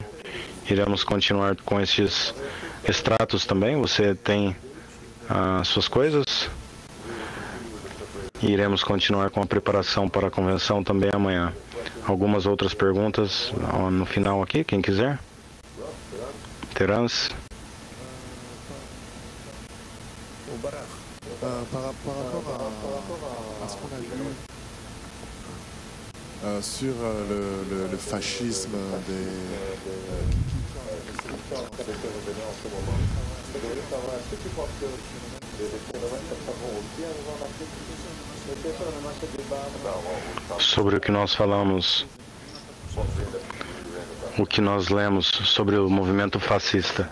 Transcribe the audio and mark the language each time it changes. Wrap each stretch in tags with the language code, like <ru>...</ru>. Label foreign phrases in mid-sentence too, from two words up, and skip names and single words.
<pt>Iremos continuar com esses extratos também. Você tem as suas coisas. Iremos continuar com a preparação para a convenção também amanhã. Algumas outras perguntas no final aqui, quem quiser. Terence.</pt> <fr>Par rapport à ce qu'on a vu sur le fascisme</fr> <pt>sobre o que nós falamos, o que nós lemos sobre o movimento fascista.</pt>